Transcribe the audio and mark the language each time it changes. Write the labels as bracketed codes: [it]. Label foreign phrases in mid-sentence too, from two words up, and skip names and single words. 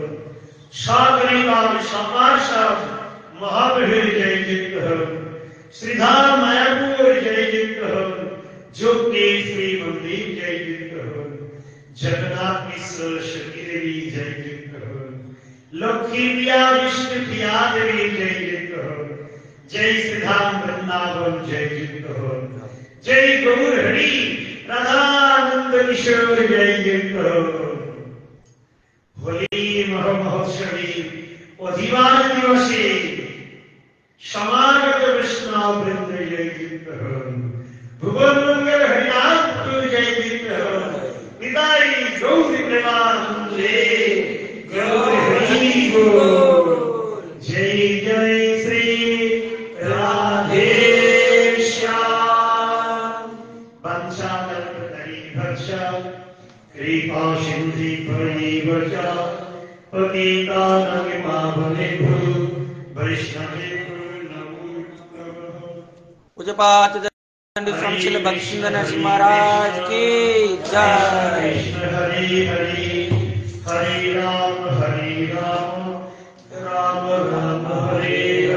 [bn] সপরিবার সপার্ষদ মহাপ্রভুর জয়যুক্ত হোক। শ্রীধাম মায়াপুর জয়যুক্ত হোক। যোগে শ্রী মন্দির জয়যুক্ত হোক। জগন্নাথ মিশ্র সতী দেবী জয়যুক্ত হোক। লক্ষ্মী প্রিয়া বিষ্ণু প্রিয়া দেবী জয়যুক্ত হোক। [hi] जय श्रीधाम वृंदावन जययुक्त हो। जय गौर हरि राधानंद किशोर जययुक्त हो। होली महोत्सवी अधिवास दिवसे समागत वैष्णव वृंद जययुक्त हो। भुवन मंगल हरिनाम जययुक्त हो। [bn] নিতাই গৌর প্রেমানন্দে গৌর হরি বোল। [hi] जय जय श्री राधे श्याम। [sa] कृपा सिंधु परिवर्षा पतितानां पावनेभ्यो वैष्णवेभ्यो नमो नमः। [hi] पूज्यपाद दंड श्री भक्तिवेदांत नरसिंह महाराज की जय। [sa] कृष्ण हरि हरि हरे राम राम राम हरे